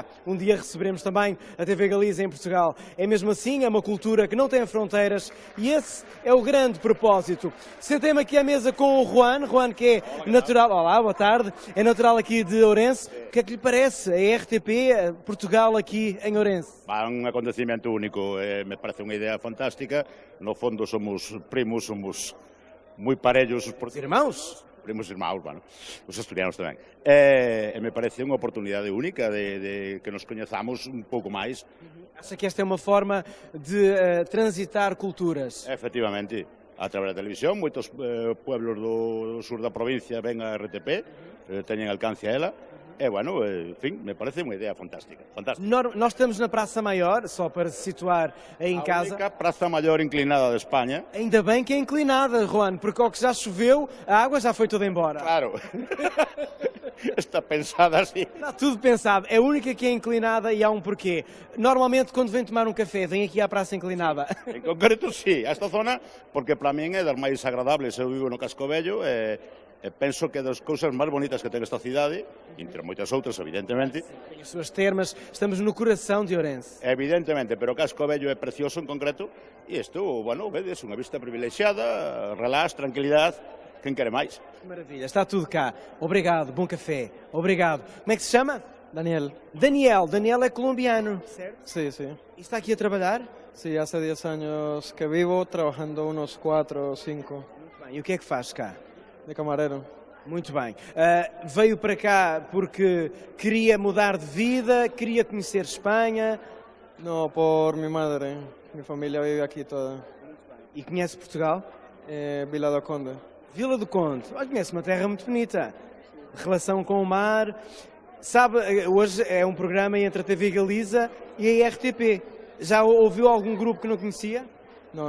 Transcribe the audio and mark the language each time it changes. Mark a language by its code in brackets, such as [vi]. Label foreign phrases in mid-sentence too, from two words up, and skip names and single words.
[pt] Um dia receberemos também a TV Galiza em Portugal. É mesmo assim, é uma cultura que não tem fronteiras e esse é o grande propósito. Sentei-me aqui à mesa com o Juan que é natural, olá, boa tarde, é natural aqui de Ourense. O que é que lhe parece a RTP Portugal aqui em Ourense? [gl] É un acontecimento único, me parece unha idea fantástica. No fondo somos primos, somos moi parellos. [pt] Irmãos? [gl] Primos irmãos, bueno, os asturianos tamén. E me parece unha oportunidade única de que nos coñezamos un pouco máis. [pt] Acha que esta é uma forma de transitar culturas? [gl] Efectivamente, a través da televisión, moitos pueblos do sur da provincia ven a RTP, teñen alcance a ela. E, bueno, en fin, me parece unha idea fantástica. [pt] Nós estamos na Praça Maior, só para se situar aí em casa. A única praça maior inclinada de Espanha. Ainda bem que é inclinada, Juan, porque ao que já choveu, a água já foi toda embora. Claro. Está pensada assim. Está tudo pensado. É a única que é inclinada e há um porquê. Normalmente, quando vem tomar um café, vem aqui à Praça Inclinada. [gl] En concreto, sí. Esta zona, porque para min é das máis agradables. Eu vivo no Casco Vello E penso que é das cousas máis bonitas que ten esta cidade, entre moitas outras, evidentemente. [pt] Tem as suas termas, estamos no coração de Ourense. [gl] Evidentemente, pero o Casco Vello é precioso en concreto, e isto, bueno, vedes, unha vista privilexiada, relax, tranquilidade, quen quere máis? [pt] Maravilha, está tudo cá. Obrigado, bom café. Obrigado. Como é que se chama? Daniel. Daniel é colombiano, certo? [es] Sí, sí. [pt] ¿Y está aquí a trabalhar? [es] Sí, hace 10 años que vivo, trabajando unos 4 o 5. [pt] Muito bem. E o que é que faz cá? [es] De camarero. [pt] Muito bem. Veio para cá porque queria mudar de vida, queria conhecer Espanha. [es] No, por mi madre. Mi familia vive aquí toda. [pt] E conhece Portugal? [es] Vila do Conde. [pt] Vila do Conde. Olha, conhece uma terra muito bonita. Relação com o mar. Sabe, hoje é um programa entre a TV Galiza e a RTP. Já ouviu algum grupo que não conhecia? Não.